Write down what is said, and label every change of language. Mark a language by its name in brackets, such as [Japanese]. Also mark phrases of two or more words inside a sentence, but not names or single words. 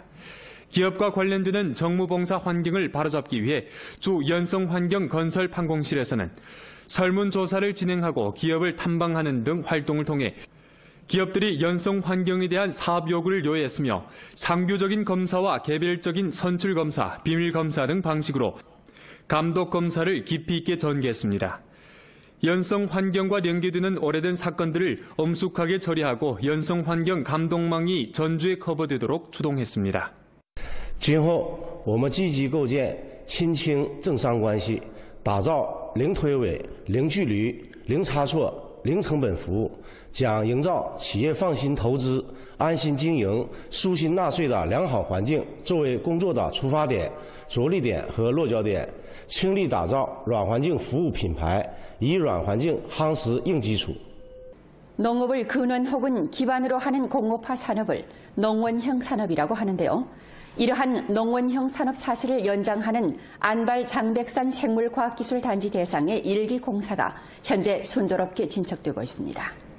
[Korean] 기업과 관련되는 정무봉사 환경을 바로잡기 위해 주 연성환경건설판공실에서는 설문조사를 진행하고 기업을 탐방하는 등 활동을 통해 기업들이 연성 환경에 대한 사업 요구를 요구했으며 상규적인 검사와 개별적인 선출 검사, 비밀 검사 등 방식으로 감독 검사를 깊이 있게 전개했습니다. 연성 환경과 연계되는 오래된 사건들을 엄숙하게 처리하고 연성 환경 감독망이 전주에 커버되도록 추동했습니다. [Chinese] 今后我们积极构建亲清政商关系，打造零推诿、零距离、零差错。零成本服务，将营造企业放心投资、安心经营、舒心纳税的良好环境作为工作的出发点、着力点和落脚点，倾力打造软环境服务品牌，以软环境夯实硬基础。 [Korean] 농업을 근원 혹은 기반으로 하는 공업화 산업을 농원형 산업이라고 하는데요. 이러한 농원형 산업 사슬을 연장하는 안발 장백산 생물과학기술단지 대상의 1기 공사가 현재 순조롭게 진척되고 있습니다.